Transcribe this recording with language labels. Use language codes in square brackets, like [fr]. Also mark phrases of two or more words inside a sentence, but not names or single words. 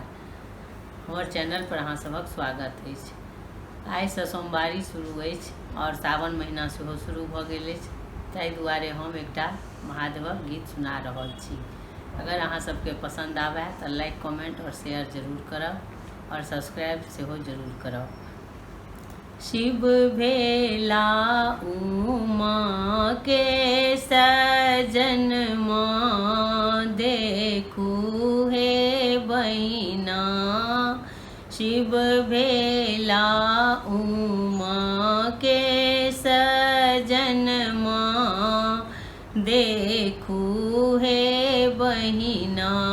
[mai] हमर चैनल पर अहाँ सबक स्वागत है। आई से सोमवारी शुरू अछि और सावन महीना सेहो शुरू भ गेल अछि, ताहि दुआरे हम एकटा महादेवक गीत सुना रहल छी। अगर अहाँ सबके पसंद आवे तो [en] like comment [mai] और शेयर जरूर करब और सब्सक्राइब सेहो जरूर करब। शिव भेला उमा के सजन माँ देखू हे बहिना। शिव भेला उमा के सजन माँ देखू हे बहिना।